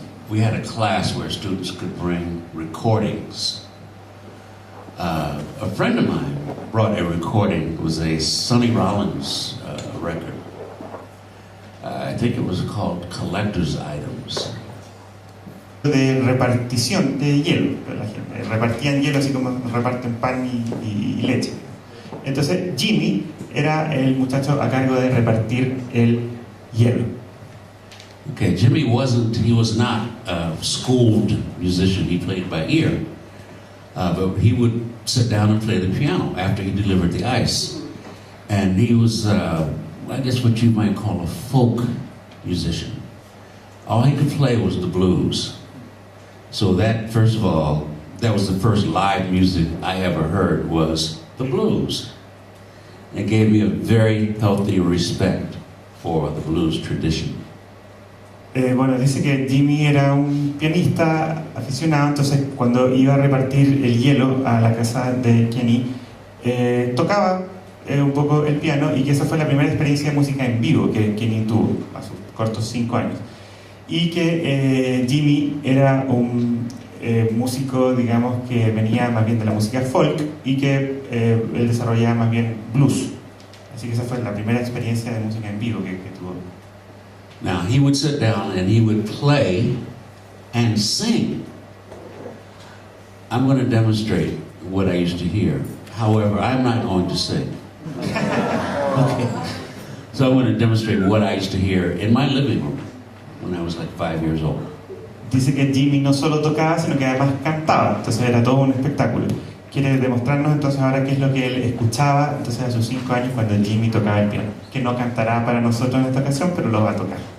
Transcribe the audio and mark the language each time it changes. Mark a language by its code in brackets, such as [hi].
[en] We had a class where students could bring recordings. A friend of mine brought a recording. It was a Sonny Rollins record. I think it was called Collector's Items. [es] De repartición de hielo, la gente repartían hielo así como reparten pan y leche. Entonces Jimmy era el muchacho a cargo de repartir el hielo. [en] Okay, Jimmy was not a schooled musician. He played by ear, but he would sit down and play the piano after he delivered the ice. And he was, I guess what you might call a folk musician. All he could play was the blues. So that, first of all, that was the first live music I ever heard was the blues. It gave me a very healthy respect for the blues tradition. [es] Bueno, dice que Jimmy era un pianista aficionado, entonces cuando iba a repartir el hielo a la casa de Kenny, tocaba un poco el piano, y que esa fue la primera experiencia de música en vivo que Kenny tuvo a sus cortos 5 años. Y que Jimmy era un músico, digamos, que venía más bien de la música folk y que él desarrollaba más bien blues. Así que esa fue la primera experiencia de música en vivo que tuvo. [en] Now, he would sit down and he would play and sing. I'm going to demonstrate what I used to hear. However, I'm not going to sing. Okay. So I'm going to demonstrate what I used to hear in my living room when I was like 5 years old. [es] Dice que Jimmy no solo tocaba, sino que además cantaba. Entonces era todo un espectáculo. Quiere demostrarnos entonces ahora qué es lo que él escuchaba entonces a sus 5 años cuando Jimmy tocaba el piano. Que no cantará para nosotros en esta ocasión, pero lo va a tocar.